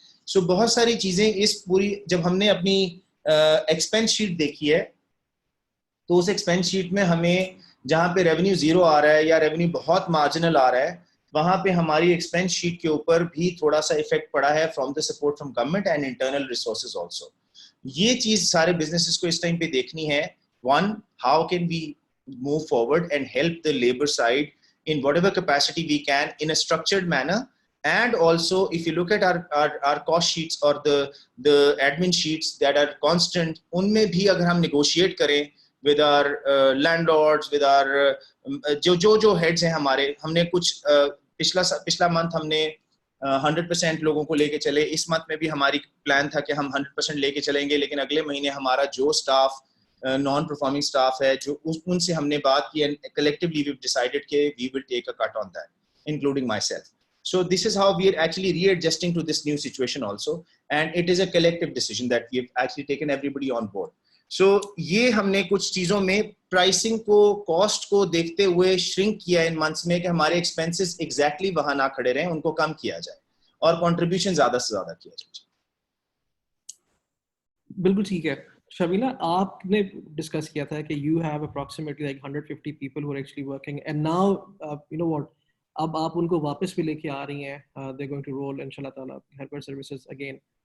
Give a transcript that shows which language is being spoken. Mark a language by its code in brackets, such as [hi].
[ur] سو بہت ساری چیزیں اس پوری, جب ہم نے اپنی ایکسپینس شیٹ دیکھی ہے تو اس ایکسپینس شیٹ میں ہمیں جہاں پہ ریونیو 0 آ رہا ہے یا ریونیو بہت مارجنل آ رہا ہے, وہاں پہ ہماری ایکسپینس شیٹ کے اوپر بھی تھوڑا سا افیکٹ پڑا ہے [en] From the support from government and internal resources also. [ur] یہ چیز سارے بزنسز کو اس ٹائم پہ دیکھنی ہے. [en] One, how can we move forward and help the labour side in whatever capacity we can in a structured manner. And also if you look at our cost sheets or the admin sheets that are constant, [ur] ان میں بھی اگر ہم negotiate کریں [en] with our landlords, with our جو heads ہیں ہمارے, [ur] ہم نے کچھ پچھلا month ہم نے 100% لوگوں کو لے کے چلے. اس month میں بھی ہماری پلان تھا کہ ہم 100% لے کے چلیں گے, لیکن اگلے مہینے ہمارا جو اسٹاف نان پرفارمنگ اسٹاف ہے جو ان سے ہم نے بات کی [en] and collectively we've decided [ur] کہ [en] we will take a cut on that, including myself. So this is how we are actually readjusting to this new situation also, and it is a collective decision that we have actually taken everybody on board. [ur] So یہ ہم نے کچھ چیزوں میں pricing کو, cost کو دیکھتے ہوئے شرنک کیا ان منتھس میں کہ ہمارے ایکسپینسز ایگزیکٹلی وہاں نہ کھڑے رہیں, ان کو کم کیا جائے اور کنٹریبیوشن زیادہ سے زیادہ کیا جائے. بالکل ٹھیک ہے. شمیلا, آپ نے ڈسکس کیا تھا کہ [en] you have approximately like 150 people who are actually working, and now you know what, [ur] اب آپ ان کو واپس بھی لے کے آ رہی ہیں, [en] they're going to roll انشاء اللہ تعالیٰ helper services again.